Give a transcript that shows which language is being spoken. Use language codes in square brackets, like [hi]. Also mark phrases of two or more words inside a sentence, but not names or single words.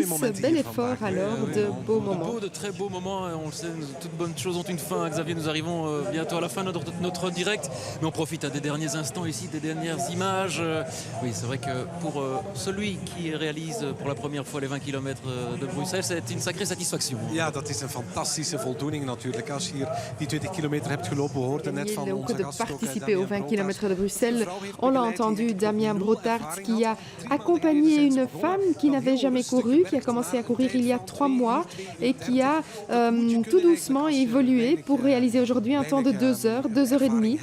[fr] Bel effort alors, de beaux moments. De très beaux moments, on le sait, toutes bonnes choses ont une fin. Xavier, nous arrivons bientôt à la fin de notre direct, mais on profite des derniers instants ici, des dernières images. Oui, c'est vrai que pour celui qui réalise pour la première fois les 20 km de Bruxelles, c'est une sacrée satisfaction. [nl] Ja, dat is een fantastische voldoening natuurlijk. Als je hier die 20 kilometer hebt gelopen, hoort er net van onze [fr] de participer aux 20 km de Bruxelles. On l'a entendu, Damien Brotart, qui a accompagné une femme qui n'avait jamais couru, qui a commencé à courir il y a 3 mois et qui a tout doucement évolué pour réaliser aujourd'hui un temps de 2 heures, 2 heures et demie.